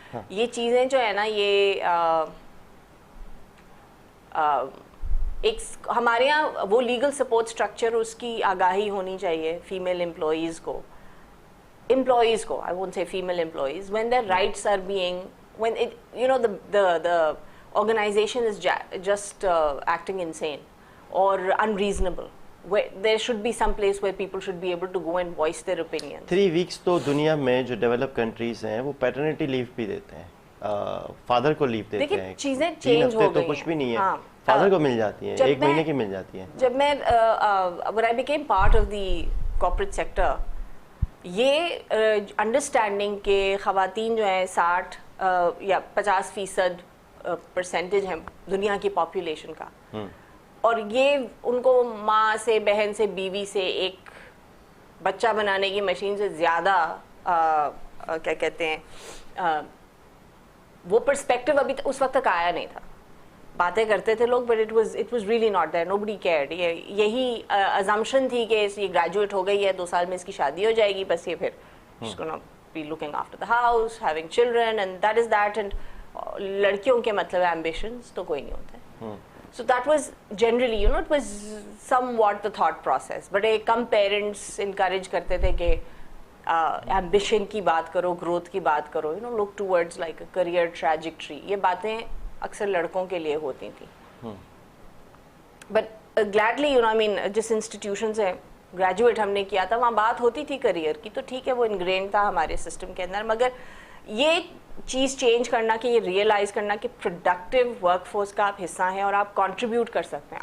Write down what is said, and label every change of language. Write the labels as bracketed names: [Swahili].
[Hindi] ये चीजें जो है ना, ये एक हमारे यहाँ वो लीगल सपोर्ट स्ट्रक्चर, उसकी आगाही होनी चाहिए फीमेल एम्प्लॉइज को, [English] I won't say female employees, when their rights are being, when it, the organization is just acting insane or unreasonable, where there should be some place where people should be able to go and voice their opinions. [Hindi] 3 weeks तो दुनिया में जो develop countries हैं वो paternity leave भी देते हैं, father को लीव देते हैं। चीजें चेंज हो गई तो कुछ भी नहीं है, फादर को मिल जाती है, 1 महीने की मिल जाती है। जब मैं when I became part of the corporate sector, ये अंडरस्टैंडिंग के ख़वातीन जो है 60 या 50% परसेंटेज है दुनिया की पॉपुलेशन का, और ये उनको माँ से, बहन से, बीवी से एक बच्चा बनाने की मशीन से ज़्यादा क्या कहते हैं, वो पर्सपेक्टिव अभी उस वक्त तक आया नहीं था। बातें करते थे लोग, [English] But it was really not there, nobody cared. [Hindi] यही अजम्पशन थी कि ये ग्रेजुएट हो गई है, 2 साल में इसकी शादी हो जाएगी, बस ये फिर [English] she's gonna be looking after the house, having children, and that is that, [Hindi] and लड़कियों के मतलब ambitions तो कोई नहीं होते। [English] So that was generally, it was somewhat the thought process, but [Hindi] come parents encourage करते थे कि ambition की बात करो, [English] growth की बात करो, look towards like a career trajectory, [Hindi] ये बातें अक्सर लड़कों के लिए होती थी। [English] But gladly, I mean, [Hindi] जिस institution से ग्रेजुएट हमने किया था वहाँ बात होती थी करियर की, तो ठीक है, वो इनग्रेन था हमारे सिस्टम के अंदर। मगर ये चीज़ चेंज करना, कि ये रियलाइज़ करना कि प्रोडक्टिव वर्कफोर्स का आप हिस्सा हैं और आप कंट्रीब्यूट कर सकते हैं।